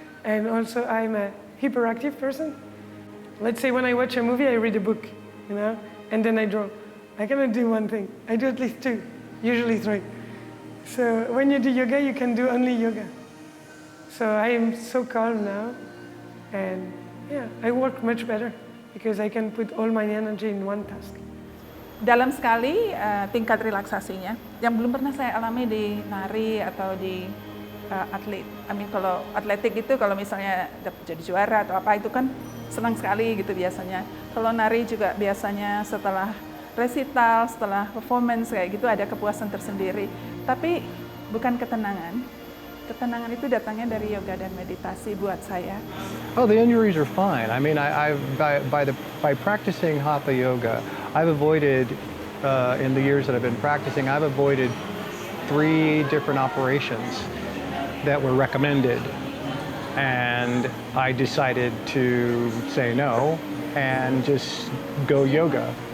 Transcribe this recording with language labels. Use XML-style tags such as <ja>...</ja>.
<en>And also, I'm a hyperactive person. Let's say when I watch a movie, I read a book, you know, and then I draw. I cannot do one thing. I do at least 2, usually 3. So when you do yoga, you can do only yoga. So I am so calm now, and yeah, I work much better because I can put all my energy in one task.</en> <id>Dalam sekali tingkat relaksasinya, yang belum pernah saya alami di nari atau di atlet.</id> <en>I mean,</en> <id>kalau atletik itu kalau misalnya jadi juara atau apa itu kan senang sekali gitu biasanya. Kalau nari juga biasanya setelah resital, setelah performance kayak gitu ada kepuasan tersendiri. Tapi bukan ketenangan. Ketenangan itu datangnya dari yoga dan meditasi buat saya.</id> <en>Oh, the injuries are fine. I mean, by practicing Hatha Yoga, I've avoided, in the years that I've been practicing, I've avoided 3 different operations that were recommended. And I decided to say no and just go yoga.</en>